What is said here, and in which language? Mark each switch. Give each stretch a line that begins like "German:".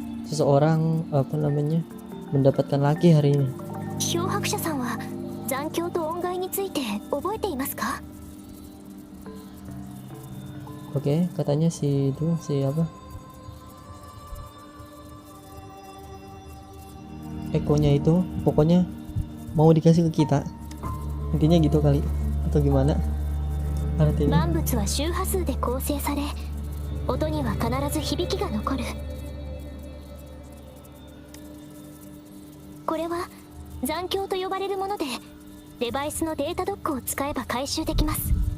Indonesian: Seseorang apa namanya, mendapatkan laki hari ini.
Japanese: 漂白者さんは残響と音階について覚えていますか？
Indonesian: Oke, katanya si apa? Ekonya itu pokoknya mau dikasih ke kita. Intinya gitu kali atau gimana? Artinya
Japanese: 万物は周波数で構成され、音には必ず響きが残る。これは残響と呼ばれるもので、デバイスのデータドックを使えば回収できます。